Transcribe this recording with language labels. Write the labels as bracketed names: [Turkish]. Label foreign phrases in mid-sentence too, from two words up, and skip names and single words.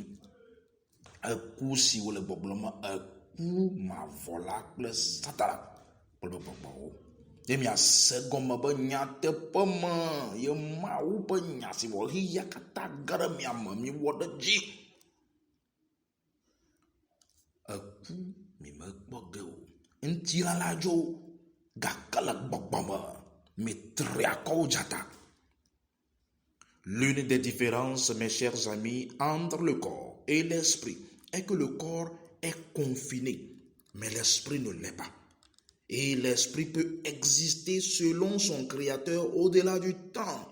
[Ewe] Kusi wole bobloma ma vola kple satara kple gbɔgbɔwo ye miase gɔme be nya teƒe me ye mawu ƒe nya si wɔ ɣeya katã ge ɖe mia me mi wɔ ɖe dzi eku mi mekpɔ ge o ŋutilala dzo gake le gbɔgbɔ me mi tri akɔwo dzata. [French] L'une des différences, mes chers amis, entre le corps et l'esprit est que le corps est confiné, mais l'esprit ne l'est pas. Et l'esprit peut exister selon son créateur au-delà du temps.